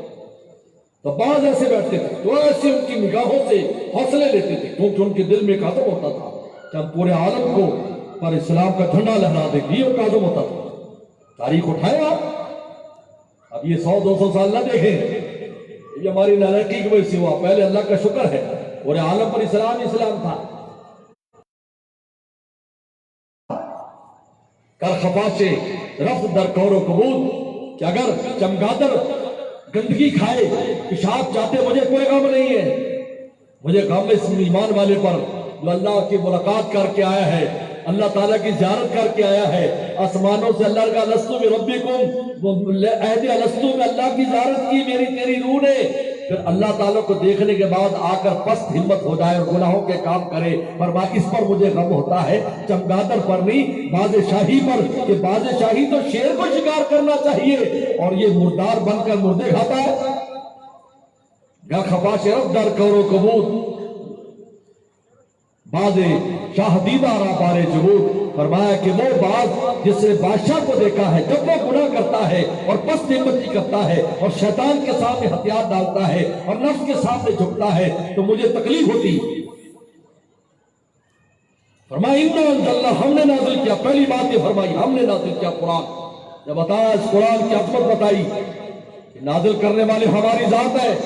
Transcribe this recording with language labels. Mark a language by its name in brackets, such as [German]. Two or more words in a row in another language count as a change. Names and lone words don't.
[Urdu] تو بعض ایسے بیٹھتے تھے تو ایسے ان کی نگاہوں سے حوصلے لیتے تھے، کیونکہ ان کے دل میں ایک عزم ہوتا تھا کہ ہم پورے عالم کو پر اسلام کا جھنڈا لہرا دیں، یہ ایک عزم ہوتا تھا۔ تاریخ اٹھائے آپ، اب یہ 100-200 سال نہ دیکھیں، یہ ہماری نالائکی کی وجہ سے ہوا، پہلے اللہ کا شکر ہے پورے عالم پر اسلام تھا۔ [Persian] کر خفاش رفت در کور و کبود، [Urdu] کہ اگر چمگادر گندگی کھائے، پیشاب چاہتے، مجھے کوئی غم نہیں ہے، مجھے غم اس ایمان والے پر جو اللہ کی ملاقات کر کے آیا ہے، اللہ تعالیٰ کی زیارت کر کے آیا ہے، آسمانوں سے اللہ کا [Arabic] الستو بربکم، [Urdu] عہد الستو میں اللہ کی زیارت کی میری تیری روح نے، پھر اللہ تعالیٰ کو دیکھنے کے بعد آ کر پست ہمت ہو جائے اور گناہوں کے کام کرے، فرمایا اس پر مجھے غم ہوتا ہے، چمگادر پر نہیں، باز شاہی پر، کہ باز شاہی تو شیر کو شکار کرنا چاہیے اور یہ مردار بن کر مردے کھاتا ہے۔ [Persian] یا خفاش رفت در کور و کبود، باز شاہ دیدہ را بارے جبود، [Urdu] فرمایا کہ وہ باز جس نے بادشاہ کو دیکھا ہے جب وہ گناہ کرتا ہے اور پست ہمتی کرتا ہے اور شیطان کے سامنے ہتھیار ڈالتا ہے اور نفس کے سامنے جھکتا ہے تو مجھے تکلیف ہوتی۔ فرمایا [Arabic] انا انزلنا، [Urdu] ہم نے نازل کیا، پہلی بات یہ فرمائی ہم نے نازل کیا قرآن، جب بتایا اس قرآن کی عظمت بتائی کہ نازل کرنے والے ہماری ذات ہے۔